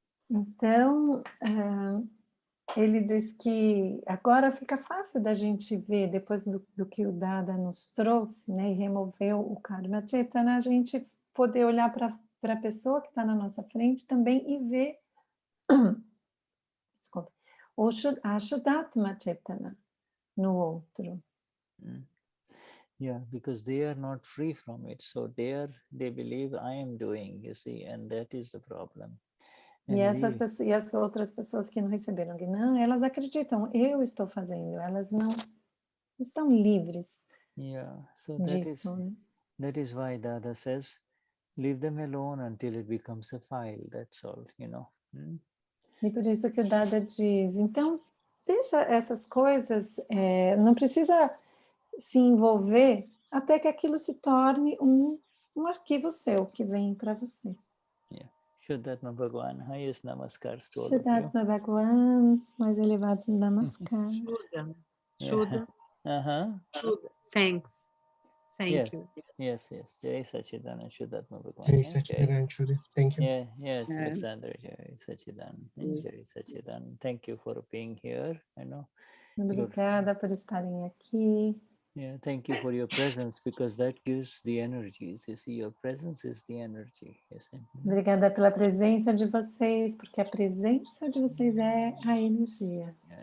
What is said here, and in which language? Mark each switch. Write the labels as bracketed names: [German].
[Portuguese] Então, ele diz que agora fica fácil da gente ver, depois do que o Dada nos trouxe, né, e removeu o karma Chetana, a gente poder olhar para a pessoa que está na nossa frente também e ver desculpa, a Shuddhatma Chetana no outro. [English] Yeah, because they are not free from it. So they believe I am doing, you see, and that is the problem. [Portuguese] E as outras pessoas que não receberam Gnana, elas acreditam, eu estou fazendo, elas não estão livres disso. [English] That is why Dada says, leave them alone until it becomes a file, that's all, [Portuguese] E por isso que o Dada diz, então, deixa essas coisas, não precisa se envolver até que aquilo se torne um arquivo seu que vem para você. [English] Shuddhatma Bhagwan, highest namaskars to all of you. [Portuguese] Shuddhatma Bhagwan, mais elevado namaskar. [English] Shuddha. Shuddha. Thank you. Yes. Jai Sachidana, Shuddhatma Bhagwan. Jai Sachidana, Shuddha. Thank you. Yes, Alexander, Jai Sachidana. Jai Sachidana. Thank you for being here. [Portuguese] Obrigada por estarem aqui. [English] Yeah, thank you for your presence, because that gives the energies. You see, your presence is the energy. You see? [Portuguese] Obrigada pela presença de vocês, porque a presença de vocês é a energia.